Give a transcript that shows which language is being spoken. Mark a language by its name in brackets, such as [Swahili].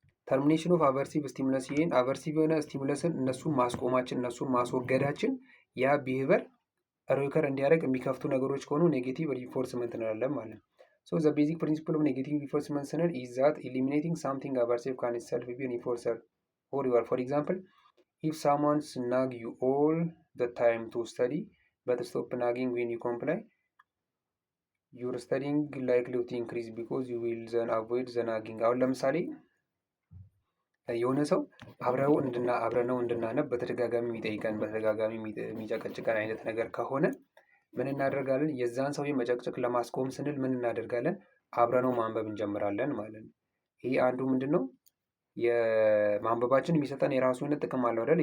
[Amharic] ተርሚኔሽን ኦፍ አቨርሲቭ ስቲሙለስ፣ ይህን አቨርሲቭ የሆነ ስቲሙለስን እነሱን ማስቆማችን እነሱን ማስወገዳችን ያ ቢሄቨር ኦከር እንዲያደርግ የሚከፍቱ ነገሮች ከሆኑ ኔጌቲቭ ሪኢንፎርስመንት እንላለን ማለት ነው። [English] So the basic principle of negative reinforcement is that eliminating something aversive can itself be an reinforcer. For example, if someone nag you all the time to study, but stop nagging when you comply, your studying likely to increase because you will then avoid the nagging. [Amharic] አሁን ለምሳሌ የሆነ ሰው አብረነው እንድናነብ በተደጋጋሚ የሚጠይቀን በተደጋጋሚ የሚጨቀጭቀን አይነት ነገር ከሆነ ምን እናደርጋለን? የዛን ሰው መጨቅጨቅ ለማስቆም ስንል ምን እናደርጋለን? አብረነው ማንበብ እንጀምራለን ማለት ነው። ይሄ አንዱ ምንድን ነው የማንበባችን የሚሰጠን የራሱ የሆነ ጥቅም አለው አይደል?